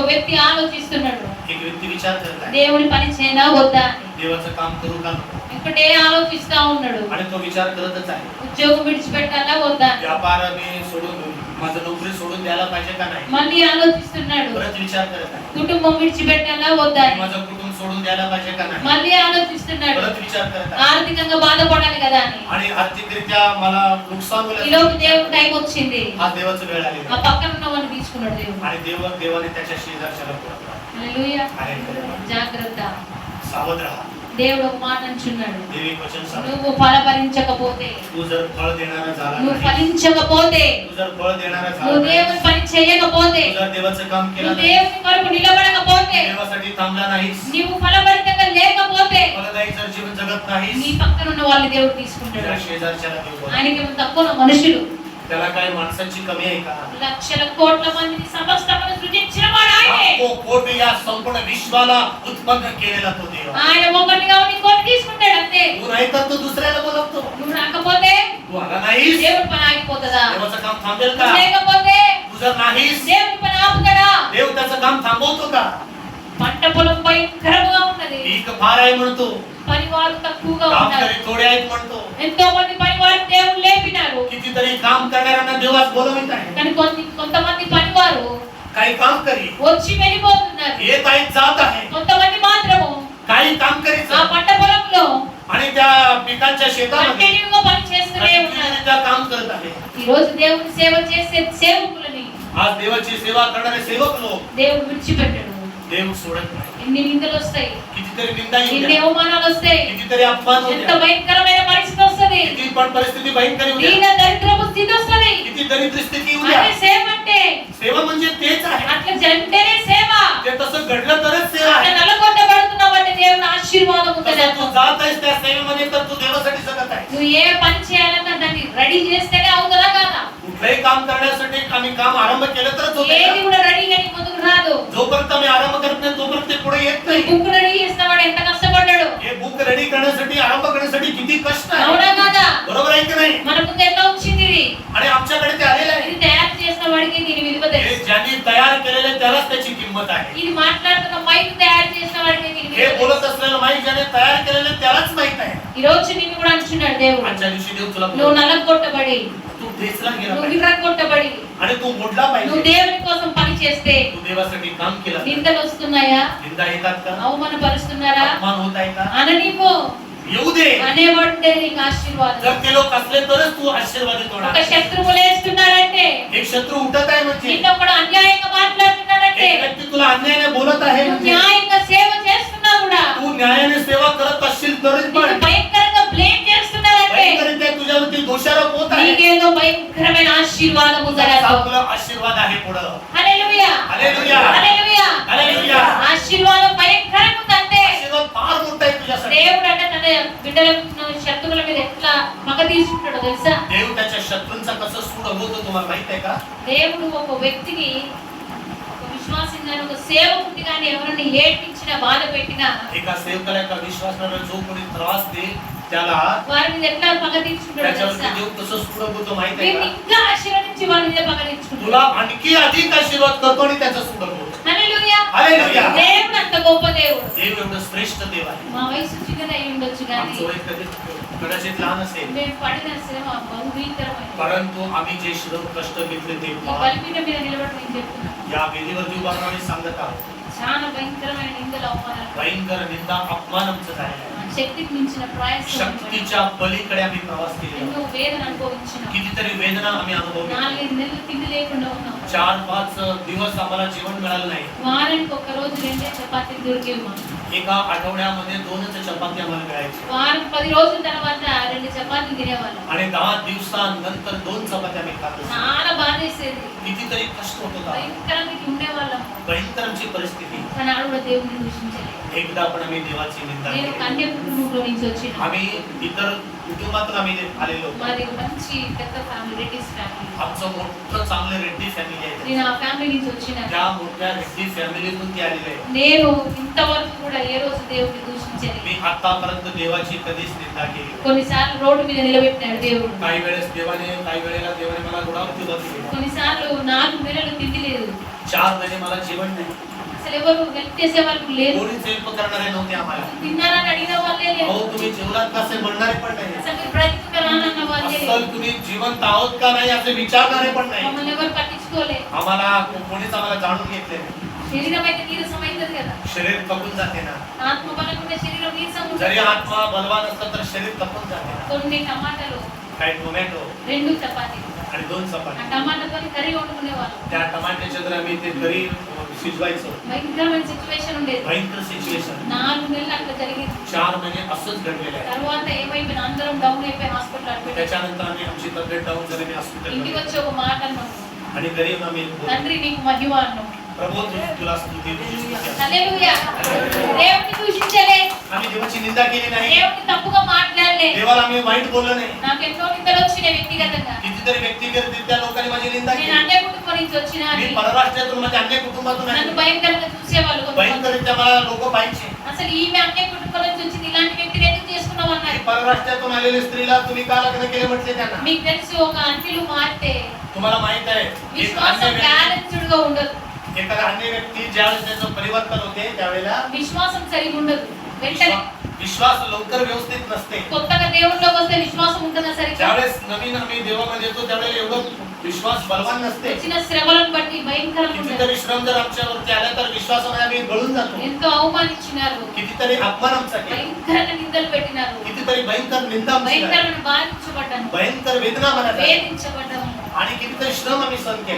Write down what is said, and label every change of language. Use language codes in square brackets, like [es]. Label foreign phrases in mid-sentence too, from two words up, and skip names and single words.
[te] ఒక వ్యక్తి ఆలోచిస్తున్నాడు [mr] एक व्यक्ती विचार करत आहे [te] దేవుని పని చేయనా వద్దా అని. [mr] देवाचं काम करू का नको. [te] ఇంకొకటే ఆలోచిస్తా ఉన్నాడు [mr] आणि तो विचार करतच आहे [te] ఉద్యోగం విడిచిపెట్టాలా వద్దా అని. [mr] व्यापार मी सोडून माझं नोकरी सोडून द्यायला पाहिजे का नाही. [te] మళ్ళీ ఆలోచిస్తున్నాడు [mr] परत विचार करत आहे [te] కుటుంబం విడిచిపెట్టాలా వద్దా అని. [mr] माझं कुटुंब सोडून द्यायला पाहिजे का नाही. [te] మళ్ళీ ఆలోచిస్తున్నాడు [mr] परत विचार करत आहे [te] ఆర్థికంగా బాధపడాలి కదా అని. [mr] आणि आर्थिकरित्या मला नुकसान [te] ఈ [mr] होईल. [te] లోపు దేవుడు టైం వచ్చింది. [mr] हा देवाचं वेळ आलेला [te] ఆ [mr] आहे. [te] పక్కన ఉన్న వాళ్ళని తీసుకున్నాడు దేవుడు. [mr] आणि देवाने त्याच्या शेजारच्याला बोलावलं. [te] హల్లెలూయా. [mr] हालेलुया. [te] జాగ్రత్త. [mr] सावध राहा. [te] దేవుడు ఒక మాట అంటున్నాడు, [mr] देवी वचन सांग. [te] నువ్వు ఫలపరించకపోతే, [mr] तू जर फळ देणारा झाला [te] నువ్వు [mr] नाही, [te] ఫలించకపోతే, [mr] तू जर फळ देणारा झाला [te] నువ్వు [mr] नाही, [te] దేవుని పని చేయకపోతే, [mr] तू जर देवाचं काम केलं [te] నువ్వు [mr] नाही, [te] దేవుని కొరకు నిలబడకపోతే, [mr] देवासाठी थांबला नाहीस, [te] నీవు ఫలభరితంగా లేకపోతే [mr] फलदायी जर जीवन जगत नाहीस, [te] నీ పక్కన ఉన్న వాళ్ళని దేవుడు తీసుకుంటాడు. [mr] तुझ्या शेजारच्याला देव बोलावतो. [te] ఆయనకి తక్కువ మనుషులు [mr] त्याला काय माणसांची कमी आहे का. [te] లక్షల కోట్ల మందిని సమస్తమును సృజించిన వాడు ఆయనే. [mr] लाखो कोटी या संपूर्ण विश्वाला उत्पन्न केलेला तो देव. [te] ఆయన ఒకరిగా ఇంకోటి తీసుకుంటాడు అంతే. [mr] तू नाही तर तो दुसऱ्याला बोलवतो. [te] నువ్వు రాకపోతే [mr] तू आला नाहीस, [te] దేవుడి పని ఆగిపోతుందా? [mr] देवाचं काम थांबेल का. [te] నువ్వు లేకపోతే [mr] तू जर नाहीस, [te] దేవుడి పని ఆపుతాడా? [mr] देव त्याचं काम थांबवतो का. [te] పంట పొలం భయంకరంగా ఉన్నది. [mr] पीक फार आहे म्हणतो, [te] పనివారు తక్కువగా [mr] काम [te] ఉన్నారు. [mr] तरी थोडे आहेत म्हणतो. [te] ఎంతో మంది పనివారు దేవుడు లేపినారు. [mr] कितीतरी काम करणाऱ्यांना देवास बोलवित आहे. [te] కానీ కొంతమంది పనివారు [mr] काही काम करी [te] వచ్చి వెళ్ళిపోతున్నారు. [mr] येत आहेत, जात आहे. [te] కొంతమంది మాత్రము [mr] काही काम [te] ఆ [mr] करीत [te] పంట పొలంలో [mr] आणि त्या पिकांच्या शेतामध्ये [te] కంటిన్యూగా పని చేస్తూనే ఉన్నారు. [mr] कंटिन्यूरित्या काम करत आहे. [te] ఈ రోజు దేవుని సేవ చేసే సేవకులని [mr] आज देवाची सेवा करणारे सेवक लोक [te] దేవుడు విడిచిపెట్టడు. [mr] देव सोडत नाही. [te] ఎన్ని నిందలు వస్తాయి, [mr] कितीतरी निंदा येऊ [te] ఎన్ని [mr] द्या, [te] అవమానాలు వస్తాయి, [mr] कितीतरी अपमान होऊ [te] ఎంత [mr] द्या, [te] భయంకరమైన పరిస్థితి వస్తది, [mr] किती पण परिस्थिती भयंकर येऊ [te] దీన [mr] द्या, [te] దరిద్రపు స్థితి వస్తది. [mr] किती दरिद्र स्थिती येऊ [te] అదే [mr] द्या. [te] సేవ అంటే [mr] सेवा म्हणजे तेच आहे. [te] అట్లా జంటనే సేవ. [mr] ते तसं घडलं तरच सेवा [te] అట్లా [mr] आहे. [te] నలగొట్టబడుతున్నావంటే దేవుని ఆశీర్వాదం ఉంటుంది. [mr] तसं तू जात आहेस त्या सेवेमध्ये तर तू देवासाठी जगत आहे. [te] నువ్వు ఏ పని చేయాలన్నా దాన్ని రెడీ చేస్తేనే అవుతుందా కాదా? [mr] तू कुठलंही काम करण्यासाठी आम्ही काम आरंभ केलं तरच होते [te] ఏది [mr] ना. [te] కూడా రెడీగా నీ ముందుకు రాదు. [mr] जोपर्यंत आम्ही आरंभ करत नाही तोपर्यंत ते पुढे येत [te] ఈ [mr] नाही. [te] బుక్ రెడీ చేసిన వాడు ఎంత కష్టపడ్డాడు. [mr] हे [en] book ready [mr] करण्यासाठी आरंभ करण्यासाठी किती कष्ट आहे. [te] అవునా కాదా? [mr] बरोबर आहे की नाही. [te] మన ముందు ఎట్లా వచ్చింది ఇది? [mr] आणि आमच्याकडे ते आलेलं आहे. [te] ఇది తయారు చేసిన వాడికి దీని విలువ [mr] हे [te] తెలుసు. [mr] ज्यांनी तयार केलेले त्यालाच त्याची किंमत आहे. [te] ఇది మాట్లాడుతున్న మైక్ తయారు చేసిన వాడికి దీని [mr] हे [te] విలువ [mr] बोलत [te] తెలుసు. [mr] असलेलं माईक ज्याने तयार केलेले त्यालाच माहित आहे. [te] ఈ రోజు నిన్ను కూడా అంటున్నాడు దేవుడు. [mr] आजच्या दिवशी देव तुला [te] నువ్వు [mr] बोलतो, [te] నలగొట్టబడి, [mr] तू ठेचला गेला [te] నువ్వు [mr] पाहिजे [te] విరగొట్టబడి, [mr] आणि तू मोडला [te] నువ్వు [mr] पाहिजे. [te] దేవుని కోసం పని చేస్తే [mr] तू देवासाठी काम केलं. [te] నిందలు వస్తున్నాయా? [mr] निंदा येतात का? [te] అవమానపరుస్తున్నారా? [mr] अपमान होत आहे का? [te] అననివ్వు. [mr] येऊ दे. [te] అనేవాడుంటే నీకు ఆశీర్వాదం. [mr] जर ते लोक असले तरच तू आशीर्वादित [te] ఒక [mr] होणार. [te] శత్రువు లేస్తున్నాడంటే, [mr] एक शत्रू उठत आहे म्हणजे, [te] నిన్ను ఒకడు అన్యాయంగా మాట్లాడుతున్నాడంటే, [mr] एक व्यक्ती तुला अन्यायाने बोलत आहे [te] నువ్వు [mr] म्हणजे, [te] న్యాయంగా సేవ చేస్తున్నా కూడా [mr] तू न्यायाने सेवा करत असशील तरच [te] నిన్ను [mr] पण [te] భయంకరంగా బ్లేమ్ చేస్తున్నాడంటే, [mr] भयंकरित्या तुझ्यावरती दोषारोप होत आहे. [te] నీకేదో భయంకరమైన ఆశీర్వాదము జరగదు. [mr] चांगलं आशीर्वाद आहे पुढं. [te] హల్లెలూయా, హల్లెలూయా, హల్లెలూయా, హల్లెలూయా. ఆశీర్వాదం భయంకరంగా ఉందంటే [mr] आशीर्वाद फार मोठा आहे तुझ्यासाठी. [te] దేవుడు అంటే తన బిడ్డల శత్రువుల మీద ఎట్లా పగ తీసుకుంటాడో తెలుసా? [mr] देव त्याच्या शत्रूंचा कसं सूड होतो तुम्हाला माहित आहे का? [te] దేవుడు ఒక వ్యక్తిని, ఒక విశ్వాసం గాని, ఒక సేవకుడిని గాని ఎవరిని ఏడ్పించినా, బాధ పెట్టినా [mr] एका सेवकाला एका विश्वासाला जो कोणी त्रास देईल त्याला [te] వారి మీద ఎట్లా పగ తీర్చుకుంటాడో [mr] त्याच्यावरती [te] తెలుసా? [mr] देव कसं सूड होतो माहित आहे [te] వీరిని [mr] का? [te] ఇంకా ఆశీర్వదించి వారి మీద పగ తీర్చుకుంటాడు. [mr] तुला आणखी अधिक आशीर्वाद करतो आणि त्याचा सूड होतो. [te] హల్లెలూయా, హల్లెలూయా. దేవుడు అంత గొప్ప దేవుడు. [mr] देव एवढं श्रेष्ठ देव आहे. [te] మా వయసు చిన్నది అయి ఉండొచ్చు కానీ [mr] आमचं वय कदाचित लहान असेल, [te] మేము పడిన శ్రమ బహుభీకరమైన. [mr] परंतु आम्ही जे श्रम कष्ट घेतले ते [te] ఈ [mr] फार. [te] బలిపీఠం మీద నిలబడి నేను చెప్తున్నా, [mr] या वेदीवरती उभा राहून आम्ही सांगत आहोत, [te] చాలా భయంకరమైన నిందలు, అవమానాలు, [mr] भयंकर निंदा अपमान आमचं झालेला आहे. [te] శక్తికి మించిన ప్రయాసం, [mr] शक्तीच्या पलीकडे आम्ही प्रवास केलेला [te] ఎన్నో [mr] आहे. [te] వేదన అనుభవించిన. [mr] कितीतरी वेदना आम्ही अनुभवली. [te] 4-5 నెలలు తిండి లేకుండా ఉన్నాం. [mr] 4-5 दिवस आम्हाला जेवण मिळालं नाही. [te] వారానికి ఒక రోజు 2 చపాతీలు దొరికేవి మాకు. [mr] एका आठवड्यामध्ये 2च चपाती आम्हाला मिळायची [te] వారం 10 రోజుల తర్వాత 2 చపాతీలు తినేవాళ్ళం. [mr] आणि 10 दिवसानंतर 2 चपात्या आम्ही खात होतो. [te] చాలా బాధేసేది, [mr] कितीतरी कष्ट होत होता. [te] భయంకరంగా ఉండేవాళ్ళం. [mr] भयंकर आमची परिस्थिती. [te] కానీ ఆడు కూడా దేవుడిని దూషించలేదు. [mr] एकदा पण आम्ही देवाची निंदा [te] నేను [mr] केली. [te] కన్య కుటుంబంలో నుంచి వచ్చిన, [mr] आम्ही इतर कुटुंबातून आम्ही आलेलो. [te] మాది మంచి పెద్ద ఫ్యామిలీ, రెడ్డిస్ ఫ్యామిలీ. [mr] आमचं मोठं चांगलं रेड्डी फॅमिली आहे. [te] నేను ఆ ఫ్యామిలీ నుంచి వచ్చిన. [mr] त्या मोठ्या रेड्डी फॅमिलीतून ती आलेली आहे. [te] నేను ఇంతవరకు కూడా ఏ రోజు దేవుడిని దూషించలేదు. [mr] मी आतापर्यंत देवाची कधीच निंदा केली. [te] కొన్నిసార్లు రోడ్డు మీద నిలబెట్టినాడు దేవుడు. [mr] काही वेळेस काही वेळेला देवाने मला रोडावरती उभं केलं. [te] కొన్నిసార్లు 4 నెలలు తిండి లేదు. [mr] 4 महिने मला जेवण नाही. [te] అసలు ఎవరు హెల్ప్ చేసే వాళ్ళు లేదు. [mr] कोणीच हेल्प करणारे नव्हते आम्हाला. [te] తిన్నారని అడిగిన వాళ్ళే లేదు. [mr] अहो तुम्ही जेवलात का असे म्हणणारे पण नाही. [te] అసలు మీరు బ్రతుకుతారా అన్న వాళ్ళే లేదు. [mr] असल तुम्ही जिवंत आहोत का नाही असे विचारणारे पण नाही. [te] మమ్మల్ని ఎవరు పట్టించుకోలే. [mr] आम्हाला कोणीच आम्हाला जाणून घेतले नाही. [te] శరీరం అయితే నీరసం అవుతుంది కదా, [mr] शरीर थकून जाते ना. [te] ఆత్మ బలంగా శరీరం నీరసం [mr] जरी [te] ఉంటుంది. [mr] आत्मा बलवान असलं तर शरीर थकून जाते ना. [te] కొన్ని టమాటాలు, [mr] काही टोमॅटो [te] 2 చపాతీలు, [mr] आणि 2 [te] ఆ [mr] चपाती. [te] టమాటాతో కర్రీ వండుకునేవాళ్ళు. [mr] त्या टमाट्याच्या जर आम्ही ते घरी शिजवायचो. [te] భయంకరమైన సిచ్యువేషన్ ఉండేది. [mr] भयंकर सिच्युएशन. [te] 4 నెలలు అట్లా జరిగింది. [mr] 4 महिने असंच घडलेलं आहे. [te] తర్వాత ఏమైపోయిన అందరం డౌన్ అయిపోయి [en] hospital admit. [mr] त्याच्यानंतर आम्ही आमची तब्येत डाऊन झाली. मी [te] ఇంటికి [mr] हॉस्पिटल [te] వచ్చి ఒక మాట అన్నాం, [mr] आणि घरी येऊन आम्ही बोललो, [te] తండ్రి నీకు మహిమ అన్నాం. [mr] प्रभू तुला स्तुती तुझी स्तुती. [te] హల్లెలూయా. దేవుని దూషించలే, [mr] आम्ही देवाची निंदा केली नाही. [te] దేవుని తప్పుగా మాట్లాడలే. [mr] देवाला आम्ही वाईट बोललो नाही. [te] నాకు ఎన్నో నిందలు వచ్చినాయి వ్యక్తిగతంగా. [mr] कितीतरी व्यक्तिगतरित्या लोकांनी माझी निंदा [te] నేను [mr] केली. [te] అన్య కుటుంబం నుంచి వచ్చిన [mr] मी [te] అని [mr] परराष्ट्रातून माझ्या अन्य कुटुंबातून [te] నన్ను [mr] आले. [te] భయంకరంగా చూసేవాళ్ళు కొంతమంది. [mr] भयंकरित्या मला लोक पाहिजे. [te] అసలు ఈమె అన్య కుటుంబం నుంచి వచ్చింది, ఇలాంటి వ్యక్తిని ఎందుకు చేసుకున్నావు [mr] ही [te] అన్నారు. [mr] परराष्ट्रातून आलेल्या स्त्रीला तुम्ही का लग्न केले म्हटले त्यांना. [te] మీకు తెలిసి ఒక అంటిలు మారితే [mr] तुम्हाला माहित आहे एक अन्य [te] విశ్వాసం [mr] व्यक्ती [te] బ్యాలెన్స్డ్ గా ఉండదు. [mr] एखादा अन्य व्यक्ती ज्यावेळेस त्याचं परिवर्तन होते त्यावेळेला [te] విశ్వాసం సరిగా ఉండదు. వెంటనే [mr] विश्वास लवकर व्यवस्थित नसते. [te] కొత్తగా దేవుళ్ళలోకి వస్తే విశ్వాసం ఉంటుందా సరిగ్గా? [mr] ज्यावेळेस नवीन आम्ही देवामध्ये येतो त्यावेळेला एवढं विश्वास बलवान नसते. [te] వచ్చిన శ్రమలను బట్టి భయంకరంగా ఉండదు. [mr] कितीतरी श्रम जर आमच्यावरती आला तर विश्वासामध्ये आम्ही गळून जातो. [te] ఎంతో అవమానించినారు, [mr] कितीतरी अपमान आमचा केला. [te] భయంకరంగా నిందలు పెట్టినారు, [mr] कितीतरी भयंकर निंदा आमची झाली. [te] భయంకరమైన బాధించబడ్డాను, [mr] भयंकर वेदना मला झाल्या. [te] వేధించబడ్డాను, [mr] आणि कितीतरी श्रम आम्ही सहन [te] ఒక [mr] केला.